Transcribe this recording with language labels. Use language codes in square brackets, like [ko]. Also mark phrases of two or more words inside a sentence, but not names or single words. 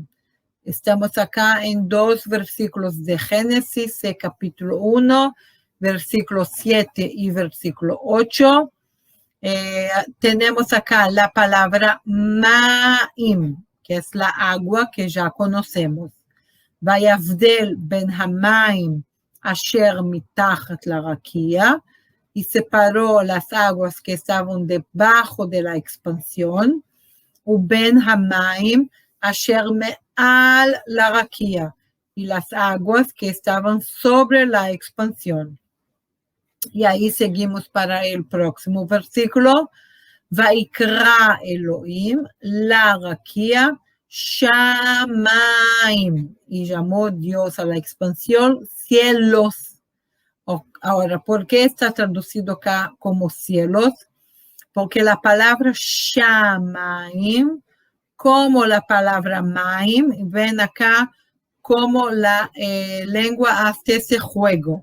[es] Estamos acá en 2 versículos de Génesis, capítulo 1, versículo 7 y versículo 8. Tenemos acá la palabra Ma'im, que es la agua que ya conocemos. [he] ויבדל בין המים אשר מתחת לרקיע, [es] y separó las aguas que estaban debajo de la expansión. [he] ובין המים אשר מעל לרקיע, [es] y las aguas que estaban sobre la expansión. Y ahí seguimos para el próximo versículo. [he] ויקרא אלהים לרקיע שמים, [es] y llamó Dios a la expansión cielos. Ahora, ¿por qué está traducido acá como cielos? Porque la palabra Shamaim, como la palabra Maim, ven acá como la lengua hace ese juego.